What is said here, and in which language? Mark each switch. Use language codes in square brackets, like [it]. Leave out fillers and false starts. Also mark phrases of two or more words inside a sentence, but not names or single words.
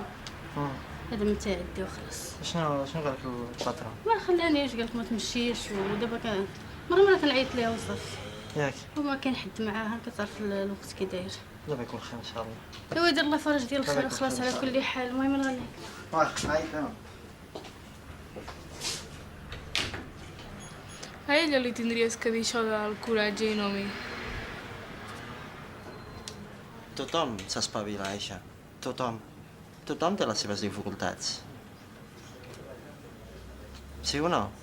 [ar] هذا من تعدي وخلاص. شنو قال لك الباترون؟ ما خلانيش قالت ما تمشيش ودابا مرة كنعيط ليها وصافي. ياك وما كاين حد معاها كتعرف الوقت كي داير. دابا يكون خير إن شاء الله. ايوا يدير الله فرج ديال الخير دابا وخلاص يكون على خير. كل حال. المهم انا غنهك. واخا عيط أنا. [ca] A ella li tindries que dir això del coratge i no a mi. Tothom s'espavila, Aixa. Tothom. Tothom té les seves dificultats. Sí o no?